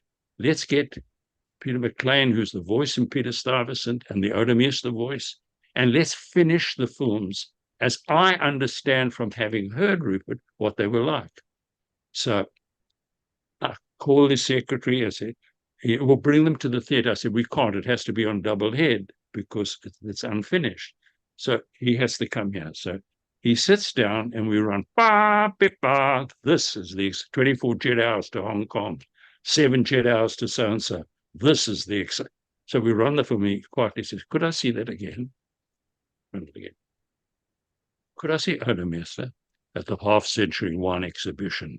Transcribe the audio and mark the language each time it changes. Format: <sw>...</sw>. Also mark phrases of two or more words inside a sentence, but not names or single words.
<en>Let's get Peter McLean, who's the voice in Peter Stuyvesant, and the Odomeester voice, and let's finish the films as I understand from having heard Rupert what they were like. So I called his secretary. I said, we'll bring them to the theater. I said, we can't. It has to be on double head because it's unfinished. So he has to come here. So he sits down and we run, ba, bip, ba. This is the 24 jet hours to Hong Kong, 7 jet hours to so-and-so. This is the exciting. So we run the film. He quietly says, could I see that again? Run it again. Could I see Odomeester at the half-century wine exhibition?</en>